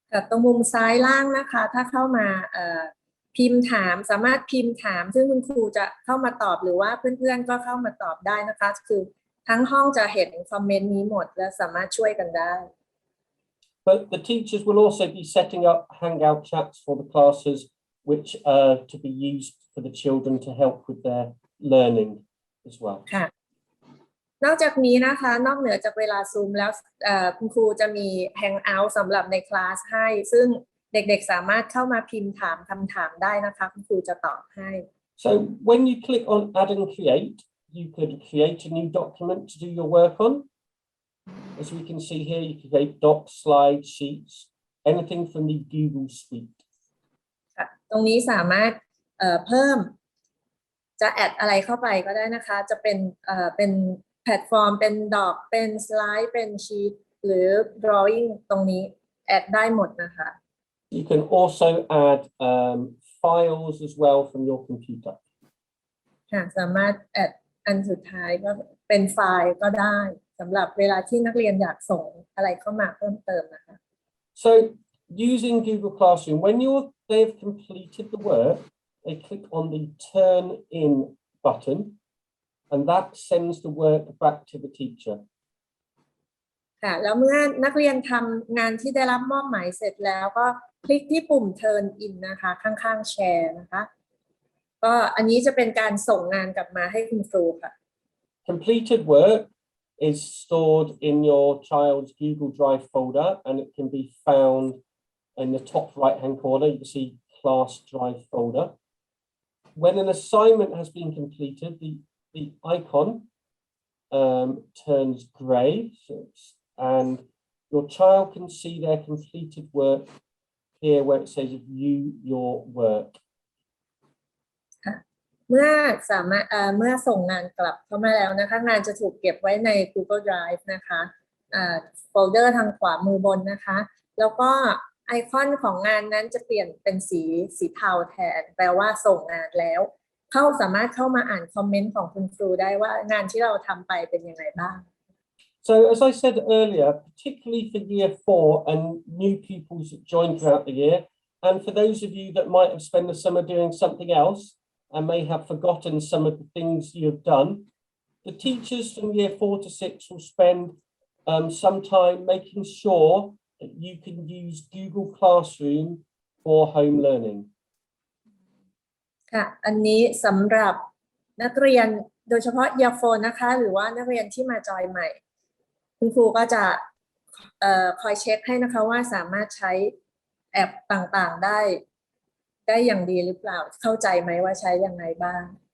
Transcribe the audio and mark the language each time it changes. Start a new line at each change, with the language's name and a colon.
Thai: ตรงมุมซ้ายล่างนะคะถ้าเข้ามาพิมพ์ถามสามารถพิมพ์ถามซึ่งคุณครูจะเข้ามาตอบหรือว่าเพื่อนๆก็เข้ามาตอบได้นะคะคือทั้งห้องจะเห็นคอมเมนต์นี้หมดและสามารถช่วยกันได้
English: But the teachers will also be setting up hangout chats for the classes, which are to be used for the children to help with their learning as well.
Thai: ค่ะนอกจากนี้นะคะนอกเหนือจากเวลาซูมแล้วคุณครูจะมี hangout สำหรับในคลาสให้ซึ่งเด็กๆสามารถเข้ามาพิมพ์ถามคำถามได้นะคะคุณครูจะตอบให้
English: So when you click on add and create, you could create a new document to do your work on. As we can see here, you can create docs, slides, sheets, anything from the Google Suite.
Thai: ตรงนี้สามารถเพิ่ม จะแอดอะไรเข้าไปก็ได้นะคะจะเป็นแพลตฟอร์มเป็นดอกเป็นสไลด์เป็นชีทหรือ drawing ตรงนี้แอดได้หมดนะคะ
English: You can also add files as well from your computer.
Thai: ค่ะสามารถแอดอันสุดท้ายก็เป็นไฟล์ก็ได้สำหรับเวลาที่นักเรียนอยากส่งอะไรเข้ามาเพิ่มเติมนะคะ
English: So using Google Classroom, when they've completed the work, they click on the Turn In button, and that sends the work back to the teacher.
Thai: ค่ะแล้วเมื่อนักเรียนทำงานที่ได้รับมอบหมายเสร็จแล้วก็คลิกที่ปุ่ม Turn In นะคะข้างๆแชร์นะคะก็อันนี้จะเป็นการส่งงานกลับมาให้คุณครูค่ะ
English: Completed work is stored in your child's Google Drive folder, and it can be found in the top right-hand corner. You can see Class Drive folder. When an assignment has been completed, the icon turns grey, and your child can see their completed work here where it says view your work.
Thai: เมื่อส่งงานกลับเข้ามาแล้วนะคะงานจะถูกเก็บไว้ใน Google Drive นะคะโฟลเดอร์ทางขวามือบนนะคะแล้วก็ไอคอนของงานนั้นจะเปลี่ยนเป็นสีเทาแทนแปลว่าส่งงานแล้วสามารถเข้ามาอ่านคอมเมนต์ของคุณครูได้ว่างานที่เราทำไปเป็นยังไงบ้าง
English: So as I said earlier, particularly for year 4 and new pupils that join throughout the year, and for those of you that might have spent the summer doing something else and may have forgotten some of the things you have done, the teachers from year 4 to 6 will spend some time making sure that you can use Google Classroom for home learning.
Thai: ค่ะอันนี้สำหรับนักเรียนโดยเฉพาะyear 4นะคะหรือว่านักเรียนที่มาจอยใหม่คุณครูก็จะคอยเช็คให้นะคะว่าสามารถใช้แอปต่างๆได้อย่างดีหรือเปล่าเข้าใจไหมว่าใช้ยังไงบ้าง